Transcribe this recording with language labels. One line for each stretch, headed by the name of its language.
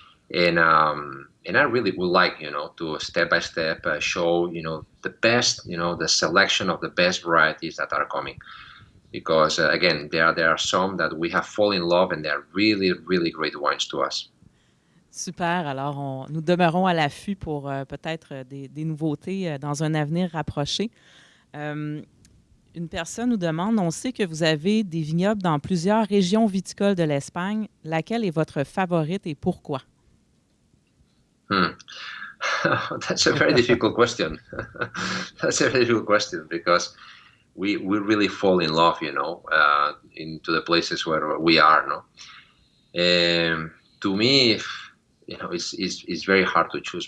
English: And I really would like, to step by step show, the best, the selection of the best varieties that are coming. Because again, there are some that we have fallen in love and they're really, really great wines to us.
French: Super. Alors, nous demeurons à l'affût pour peut-être des nouveautés dans un avenir rapproché. Une personne nous demande, on sait que vous avez des vignobles dans plusieurs régions viticoles de l'Espagne. Laquelle est votre favorite et pourquoi?
English: That's a very difficult question. That's a very difficult question because we really fall in love, into the places where we are. To me, it's very hard to choose.